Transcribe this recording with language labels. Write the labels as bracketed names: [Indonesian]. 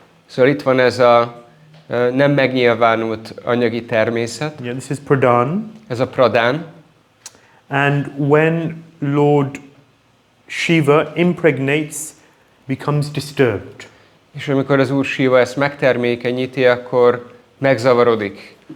[Hungarian] Szóval itt van ez a nem megnyilvánult anyagi természet. [English] Yeah, this is Pradhan. [Hungarian] Ez a Pradhan. [English] And when Lord Shiva impregnates, becomes disturbed. [Hungarian] És amikor az Úr Shiva ezt megtermékenyíti, akkor megzavarodik.